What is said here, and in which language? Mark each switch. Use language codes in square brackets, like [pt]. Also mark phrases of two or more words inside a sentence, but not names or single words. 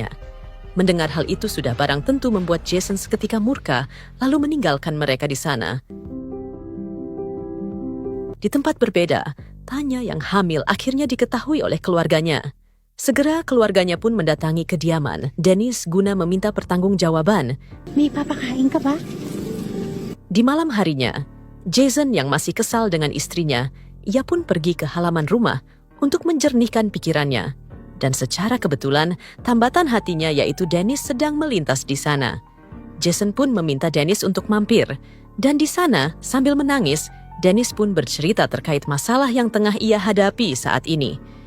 [id] Mendengar hal itu sudah barang tentu membuat Jason seketika murka, lalu meninggalkan mereka di sana. Di tempat berbeda, Tanya yang hamil akhirnya diketahui oleh keluarganya. Segera keluarganya pun mendatangi kediaman Dennis guna meminta pertanggungjawaban. [tl] May papakain ka ba? [id] Di malam harinya, Jason yang masih kesal dengan istrinya, ia pun pergi ke halaman rumah untuk menjernihkan pikirannya. Dan secara kebetulan, tambatan hatinya yaitu Dennis sedang melintas di sana. Jason pun meminta Dennis untuk mampir. Dan di sana, sambil menangis, Dennis pun bercerita terkait masalah yang tengah ia hadapi saat ini.